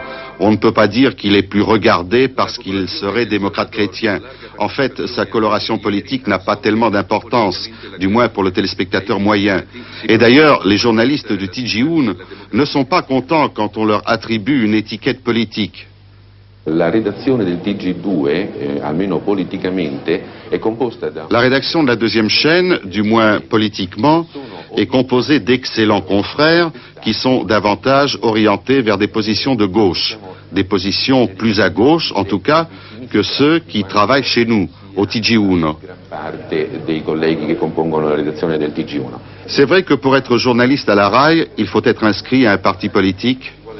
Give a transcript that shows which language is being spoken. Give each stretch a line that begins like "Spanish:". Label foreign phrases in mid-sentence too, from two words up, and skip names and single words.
French: On ne peut pas dire qu'il est plus regardé parce qu'il serait démocrate chrétien. En fait, sa coloration politique n'a pas tellement d'importance, du moins pour le téléspectateur moyen. Et d'ailleurs, les journalistes du TG1 ne sont pas contents quand on leur attribue une étiquette politique. La rédaction
Italian: del TG2, almeno politicamente, è composta da...
French: La rédaction de la deuxième chaîne, du moins politiquement, est composée d'excellents confrères qui sont davantage orientés vers des positions de gauche, des positions plus à gauche, en tout cas, que ceux qui travaillent chez nous, au TG1. C'est vrai que pour être journaliste à la RAI, il faut être inscrit à un parti politique.